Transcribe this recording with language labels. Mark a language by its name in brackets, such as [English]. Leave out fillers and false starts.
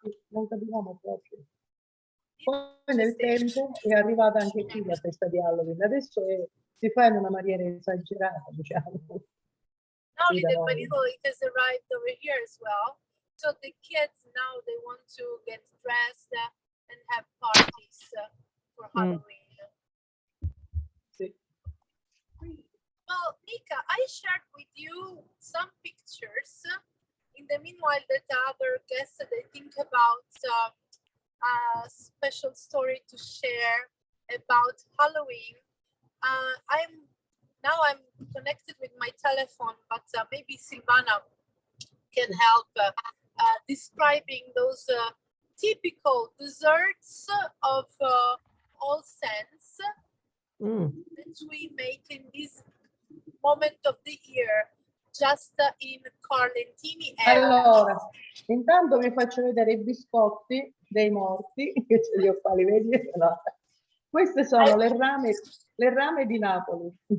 [Italian] Non capivamo proprio. Poi nel tempo è arrivata anche qui la festa di Halloween. Adesso si fa in una maniera esagerata, diciamo. [English] Now little by little it has arrived over here as well. So the kids now they want to get dressed and have parties for Halloween. [Italian] Sì. [English] Well, Mika, I shared with you some pictures. In the meanwhile, that other guests they think about a special story to share about Halloween. I'm connected with my telephone, but maybe Silvana can help describing those typical desserts of all scents that we make in this moment of the year, just in Carlentini area. [Italian] Allora, intanto vi faccio vedere i biscotti dei morti, che ce li ho qua, li vedi? No. Queste sono le rame di Napoli.